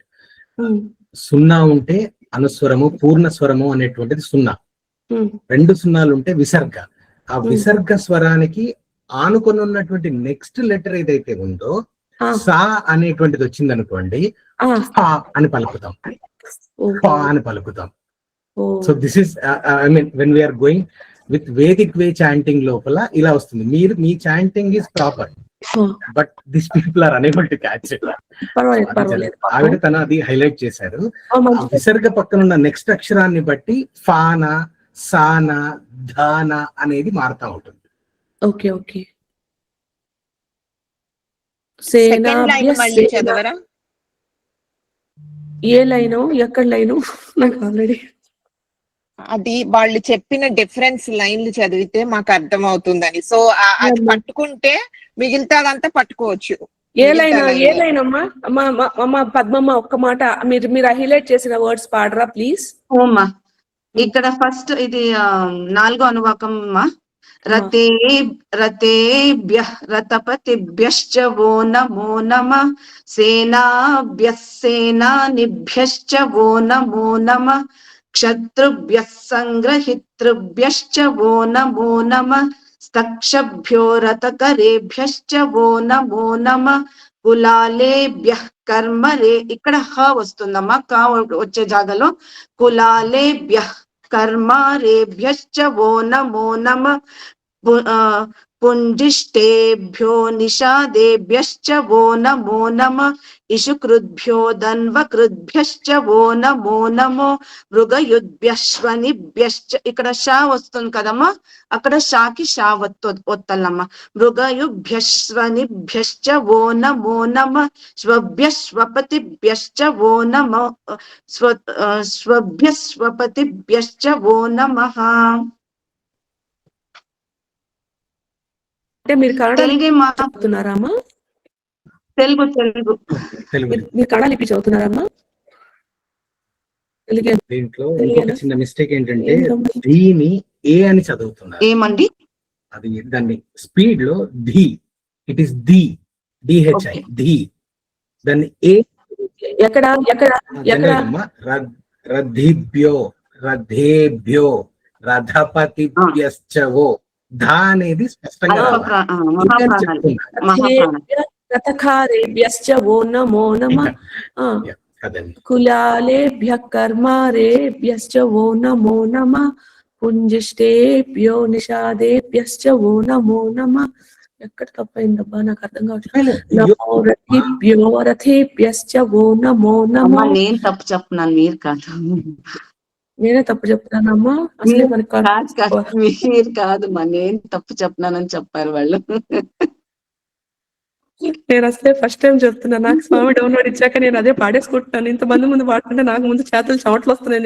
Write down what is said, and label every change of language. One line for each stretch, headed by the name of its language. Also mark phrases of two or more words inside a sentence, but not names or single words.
Telugu: సున్నా ఉంటే అనుస్వరము, పూర్ణ స్వరము అనేటువంటిది సున్నా. 2 సున్నాలు ఉంటే విసర్గ. ఆ విసర్గ స్వరానికి ఆనుకొని ఉన్నటువంటి నెక్స్ట్ లెటర్ ఏదైతే ఉందో సా అనేటువంటిది వచ్చింది అనుకోండి, ఫా అని పలుకుతాం, ఫా అని పలుకుతాం.
English: so this is I mean when we are going with Vedic way chanting
Telugu: లోపల ఇలా వస్తుంది.
English: మీ chanting is proper, but this people are unable to catch it.
Telugu: ఆవిడ తన అది హైలైట్ చేశారు. విసర్గ పక్కన ఉన్న నెక్స్ట్ అక్షరాన్ని బట్టి ఫానా సానా ధానా అనేది మారుతా ఉంటుంది. ఓకే ఓకే. ఏ లైను ఎక్కడ లైను నాకు ఆల్రెడీ అది వాళ్ళు చెప్పిన డిఫరెన్స్ లైన్లు చదివితే మాకు అర్థం అవుతుందని. సో అది పట్టుకుంటే మిగతాదంతా పట్టుకోవచ్చు. ఏ లైన్ అమ్మా పద్మమ్మ ఒక్క మాట మీరు హైలైట్ చేసిన వర్డ్స్ పాడరా ప్లీజ్. ఓమ్మా ఇక్కడ ఫస్ట్ ఇది 4వ అనువాకం అమ్మా.
Sanskrit: रते रतेभ्यः रतपतिभ्यश्च वो नमो नमः सेनाभ्यः सेनानिभ्यश्च वो नमो नमः क्षत्रुभ्यः संग्रहितृभ्यश्च वो नमो नमः स्तक्षभ्यो रतकरेभ्यश्च वो नमो नमः కులాలేభ్యః కర్మరే
Telugu: ఇక్కడ హ వస్తుందమ్మా కా వచ్చే జాగలో
Sanskrit: కులాలేభ్యః కర్మారేభ్యశ్చ वो नमो नमः पुञ्जिष्टेभ्यो निषादेभ्यश्च वो नमो नमः इषुकृद्भ्यो दन्वकृद्भ्यश्च वो नमो नमो మృగయుద్భ్యశ్వనిభ్యశ్చ
Telugu: ఇక్కడ షా వస్తుంది కదమ్మా అక్కడ షాకి షా ఒత్తల్లమ్మా
Sanskrit: మృగయుభ్యశ్వనిభ్యశ్చ वो नमो नमः స్వభ్యశ్వపతిభ్యశ్చ वो नमो స్వభ్యశ్వపతిభ్యశ్చ वो नमः
Telugu: అంటే మీరు కన్నడ తెలుగే మా చదువుతున్నారామా? తెలుగు తెలుగు మీరు కన్నడ లిపి చదువుతున్నారమ్మా? తెలుగే. దీంట్లో ఇంకొక చిన్న మిస్టేక్ ఏంటంటే ధీని ఏ అని చదువుతున్నారు. ఏమండి అది దాన్ని స్పీడ్ లో ధీ,
English: it is dhi, DHI dhi.
Telugu: దాన్ని ఏ ఎక్కడ ఎక్కడ ఎక్కడ
Sanskrit: రథిభ్యో రథేభ్యో రథపతిభ్యశ్చవో ధా
Telugu: అనేది స్పష్టంగా
Sanskrit: రథకారేభ్యశ్చ वो नमो नमः కులాలేభ్యః కర్మారేభ్యశ్చ वो नमो नमः పుంజిష్టేభ్యో నిషాదేభ్యశ్చ वो नमो नमः
Telugu: ఎక్కడ తప్పైందబ్బా నాకు అర్థం కావట్లేదు.
Sanskrit: నమో రథిభ్యో రథేభ్యశ్చ वो नमो नमः.
Telugu: నేను తప్పు చెప్తున్నాను మీరు కాదు, నేనే తప్పు చెప్తానమ్మా. అసలే మనకి మీరు కాదు మా నేను తప్పు చెప్తున్నానని చెప్పారు వాళ్ళు. నేను అసలే ఫస్ట్ టైం చెప్తున్నా. నాకు స్వామి డౌన్లోడ్ ఇచ్చాక నేను అదే పాడేసుకుంటున్నాను. ఇంతమంది ముందు పాడుతుంటే నాకు ముందు చేతులు చెమటలు వస్తున్నాయి.